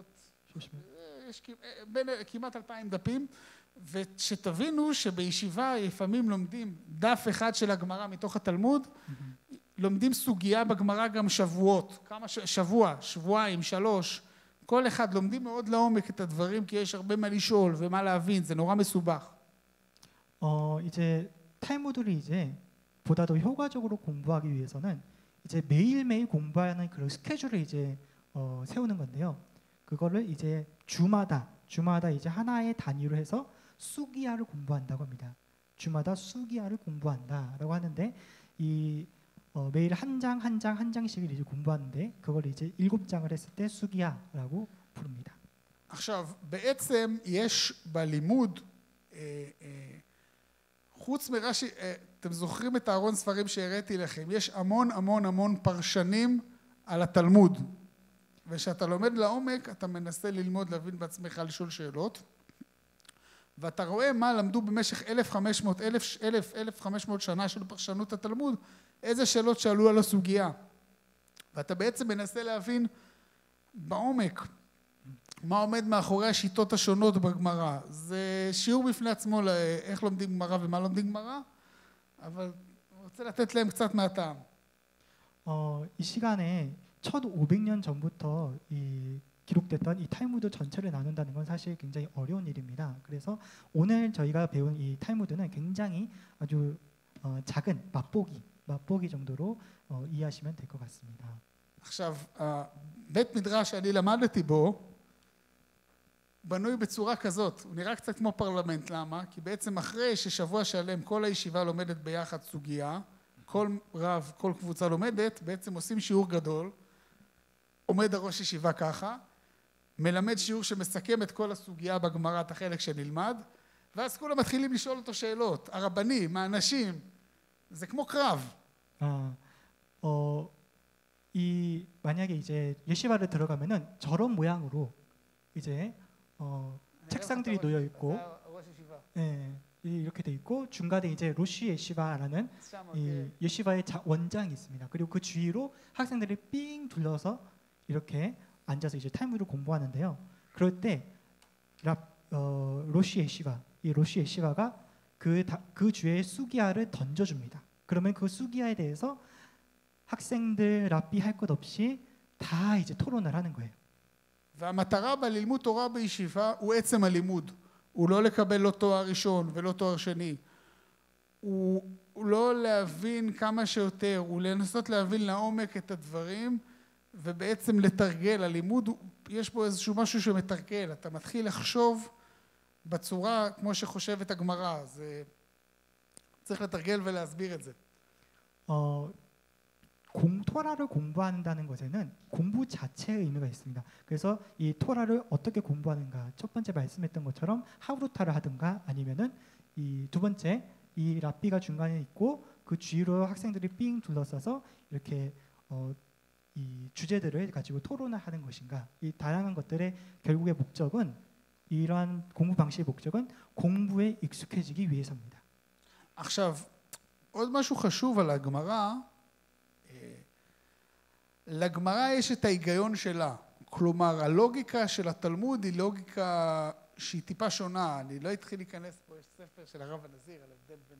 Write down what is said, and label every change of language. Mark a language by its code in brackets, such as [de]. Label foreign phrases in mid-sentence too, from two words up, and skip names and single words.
[he] יש כמעט 2,000 דפים, ושתבינו שבישיבה לפעמים לומדים דף אחד של הגמרא מתוך התלמוד, לומדים סוגיה בגמרא גם שבועות, שבוע, שבועיים, 3, כל אחד לומדים מאוד לעומק את הדברים, כי יש הרבה מה לשאול ומה להבין, זה נורא מסובך. [ko] 이제 탈무드를 이제 보다 더 효과적으로 공부하기 위해서는 이제 매일매일 공부하는 그런 스케줄을 이제 세우는 건데요. 그거를 이제 주마다 이제 하나의 단위로 해서 수기야를 공부한다고 합니다. 주마다 수기야를 공부한다라고 하는데 이 매일 한 장씩을 이제 공부하는데 그걸 이제 7장을 했을 때 수기야라고 부릅니다. [he] עכשיו, בעצם יש בלימוד, חוץ מרש"י, אתם זוכרים את הארון ספרים שהראיתי לכם, יש המון פרשנים על התלמוד. ושאתה לומד לעומק, אתה מנסה ללמוד, להבין בעצמך, לשאול שאלות. ואתה רואה מה למדו במשך 1,500 שנה של פרשנות התלמוד, איזה שאלות שאלו על הסוגיה. ואתה בעצם מנסה להבין בעומק מה עומד מאחורי השיטות השונות בגמרא. זה שיעור בפני עצמו לאיך לומדים גמרא ומה לומדים גמרא, אבל אני רוצה לתת להם קצת מהטעם. [ko] 이 시간에 1500년 전부터 이 기록됐던 이 탈무드 전체를 나눈다는 건 사실 굉장히 어려운 일입니다. 그래서 오늘 저희가 배운 이 탈무드는 굉장히 아주 작은 맛보기 정도로 이해하시면 될 것 같습니다. [he] עכשיו, בית מדרש שאני למדתי בו בנוי בצורה כזאת, הוא נראה קצת כמו פרלמנט. למה? כי בעצם אחרי ששבוע שלם כל הישיבה לומדת ביחד סוגיה, כל רב, כל קבוצה לומדת, בעצם עושים שיעור גדול, עומד הראש ישיבה ככה, מלמד שיעור שמסכם את כל הסוגיה בגמרא, את החלק שנלמד, ואז כולם מתחילים לשאול אותו שאלות, הרבנים, האנשים, זה כמו קרב. [ko] 만약에 이제 예시바를 들어가면은 저런 모양으로 이제 책상들이 놓여 있고, 이렇게 돼 있고 중간에 이제 로시 예시바라는 이 예시바의 원장이 있습니다. 그리고 그 주위로 학생들이 삥 둘러서 이렇게 앉아서 이제 탈무드를 공부하는데요. 그럴 때 로시 예시바가 그 주에 수기야를 던져줍니다. 그러면 그 수기야에 대해서 학생들 랍비 할 것 없이 다 이제 토론을 하는 거예요. [he] והמטרה בלימוד תורה בישיבה הוא עצם הלימוד. הוא לא לקבל לא תואר ראשון ולא תואר שני. הוא לא להבין כמה שיותר, הוא לנסות להבין לעומק את הדברים ובעצם לתרגל. הלימוד, יש בו איזשהו משהו שמתרגל. אתה מתחיל לחשוב בצורה כמו שחושבת הגמרא. זה צריך לתרגל ולהסביר את זה. [ko] 토라를 공부한다는 것에는 공부 자체의 의미가 있습니다. 그래서 이 토라를 어떻게 공부하는가? 첫 번째 말씀했던 것처럼 하브루타를 하든가 아니면은 이 두 번째 이 랍비가 중간에 있고 그 주위로 학생들이 삥 둘러싸서 이렇게 이 주제들을 가지고 토론을 하는 것인가? 이 다양한 것들의 결국의 목적은 이러한 공부 방식의 목적은 공부에 익숙해지기 위해서입니다. [he] עכשיו, עוד משהו חשוב על הגמרא, לגמרא יש את ההיגיון שלה. כלומר, הלוגיקה של התלמוד היא לוגיקה שהיא טיפה שונה. אני לא התחיל להיכנס פה, יש ספר של הרב הנזיר על הבדל בין...